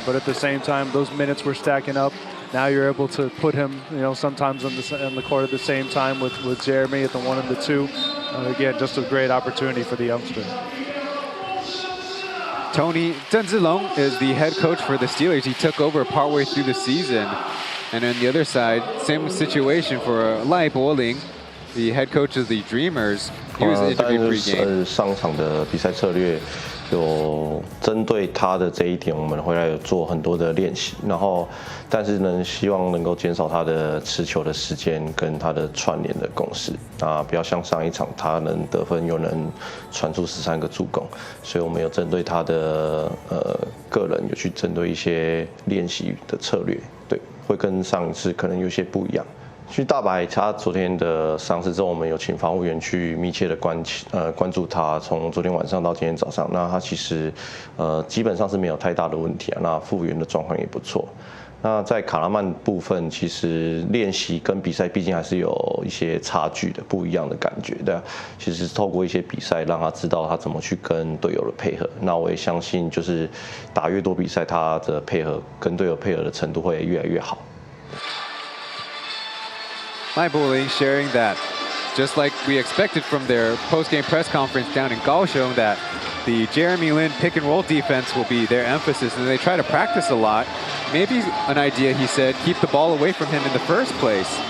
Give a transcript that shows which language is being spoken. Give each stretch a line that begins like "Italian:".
English: But at the same time, those minutes were stacking up. Now you're able to put him, sometimes on the court at the same time with Jeremy at the 1 and the 2. Again, just a great opportunity for the youngster. Tony Chen is the head coach for the Steelers. He took over partway through the season. And on the other side, same situation for Lai Po-ling, the head coach of the Dreamers. He was interviewed pregame.
Chinese: 上场的比赛策略有针对他的这一点，我们回来有做很多的练习，然后但是呢，希望能够减少他的持球的时间跟他的串联的攻势啊，不要像上一场他能得分又能传出13个助攻，所以我们有针对他的个人有去针对一些练习的策略，对，会跟上一次可能有些不一样。去大白，他昨天的伤势之后，我们有请防护员去密切的关注他，从昨天晚上到今天早上。那他其实基本上是没有太大的问题啊。那复原的状况也不错。那在卡拉曼部分，其实练习跟比赛毕竟还是有一些差距的，不一样的感觉的。其实透过一些比赛，让他知道他怎么去跟队友的配合。那我也相信，就是打越多比赛，他的配合跟队友配合的程度会越来越好。
English: Lai Po-ling sharing that, just like we expected from their post-game press conference down in Kaohsiung, that the Jeremy Lin pick-and-roll defense will be their emphasis, and they try to practice a lot. Maybe an idea, he said, keep the ball away from him in the first place.